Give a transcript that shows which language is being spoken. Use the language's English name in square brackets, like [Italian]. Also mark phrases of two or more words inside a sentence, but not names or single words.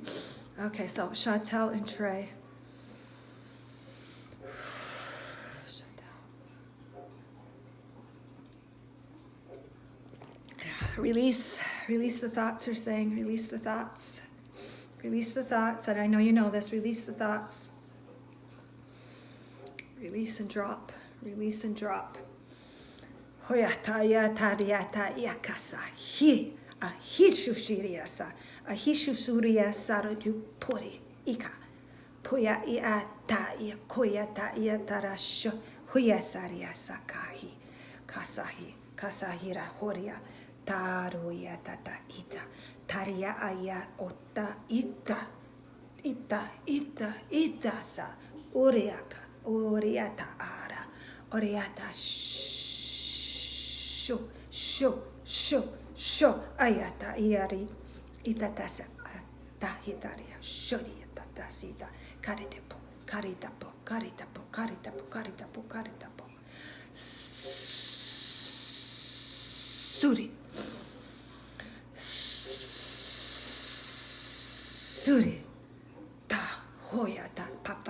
[English] Okay, so Chantel and Trey. Release the thoughts, are saying. Release the thoughts. Release the thoughts. And I know you know this. Release the thoughts. Release and drop. Release and drop. Hoyata ya tariata yakasa hi ahishushiriasa ahishusuria sarodu pori ika puya iata ya koyata ya tarasho huyasaria sakahi kasahi kasahira horia taruya tata ita taria aya ota ita sa uriaka Oriata ara, oriata sho, ayata iari, itatasa, tahitaria, shodiata tasita, karitapo, suri, ta, hoyata, papa.